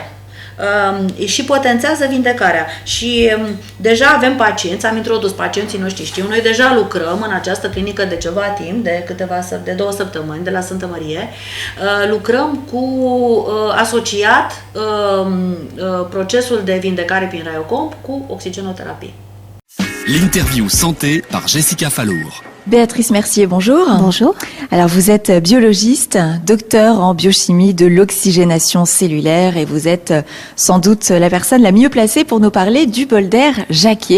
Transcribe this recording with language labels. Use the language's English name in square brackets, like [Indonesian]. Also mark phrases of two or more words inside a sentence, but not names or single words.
[Romanian] Și potențează vindecarea. Și deja avem pacienți, am introdus pacienții noștri, știu, noi deja lucrăm în această clinică de ceva timp, de 2 săptămâni, de la Sfântă Mărie, lucrăm cu asociat procesul de vindecare prin raiocomp cu oxigenoterapie. [French] L'interview santé par Jessica Fallour. Béatrice Mercier, bonjour. Bonjour. Alors vous êtes biologiste, docteur en biochimie de l'oxygénation cellulaire et vous êtes sans doute la personne la mieux placée pour nous parler du bol d'air Jacquier.